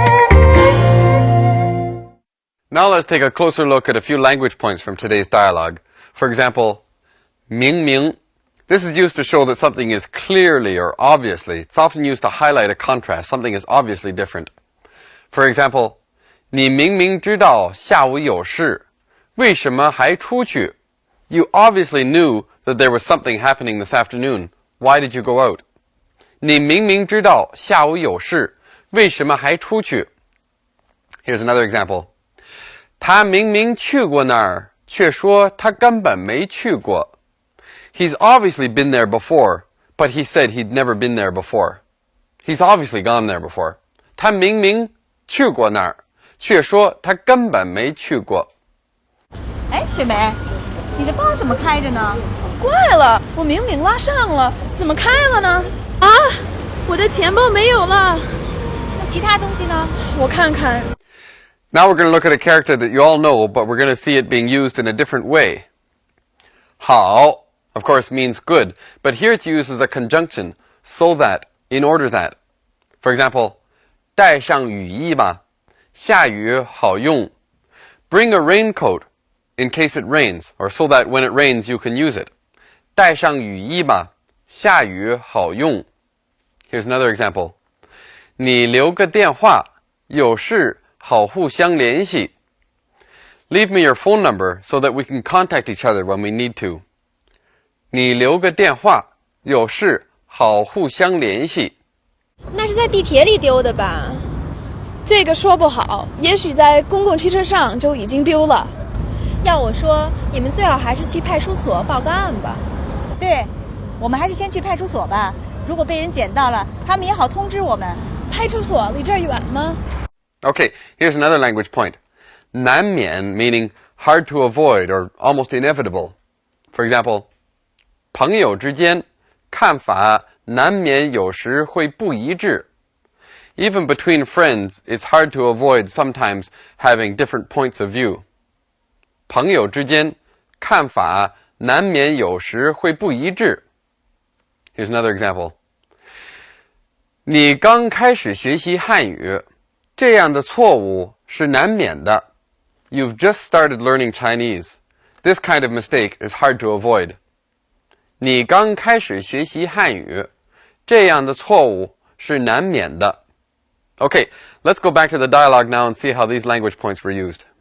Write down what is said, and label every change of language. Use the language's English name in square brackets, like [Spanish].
[English] Now let's take a closer look at a few language points from today's dialogue. For example, 明明. This is used to show that something is clearly or obviously. It's often used to highlight a contrast. Something is obviously different. For example, [Chinese] 你明明知道下午有事，为什么还出去? [English] You obviously knew that there was something happening this afternoon. Why did you go out? [Chinese] 你明明知道下午有事，为什么还出去? [English] Here's another example. [Chinese] 他明明去过那儿，却说他根本没去过. [English] He's obviously been there before, but he said he'd never been there before. He's obviously gone there before. [Chinese] 他明明去过那儿，却说他根本没去过. 哎，雪梅，你的包怎么开着呢？怪了，我明明拉上了，怎么开了呢？啊，我的钱包没有了。那其他东西呢？我看看。 [English] Now we're going to look at a character that you all know, but we're going to see it being used in a different way. 好, of course, means good, but here it's used as a conjunction, so that, in order that. For example, [Chinese] 带上雨衣吧，下雨好用. [English] Bring a raincoat in case it rains, or so that when it rains you can use it. [Chinese] 带上雨衣吧，下雨好用. [English] Here's another example. [Chinese] 你留个电话，有事好互相联系. [English] Leave me your phone number so that we can contact each other when we need to. [Chinese] 你留个电话，有事好互相联系. 那是在地铁里丢的吧？这个说不好，也许在公共汽车上就已经丢了。要我说，你们最好还是去派出所报个案吧。对，我们还是先去派出所吧。如果被人捡到了，他们也好通知我们。派出所离这儿远吗？ [English] Okay, here's another language point. 难免 meaning hard to avoid or almost inevitable. For example, [Chinese] 朋友之间看法难免有时会不一致。 [English] Even between friends, it's hard to avoid sometimes having different points of view. [Chinese] 朋友之间看法难免有时会不一致。 [English] Here's another example. [Chinese] 你刚开始学习汉语，这样的错误是难免的。 [English] You've just started learning Chinese. This kind of mistake is hard to avoid. [Chinese] 你刚开始学习汉语，这样的错误是难免的。 [English] Okay, let's go back to the dialogue now and see how these language points were used.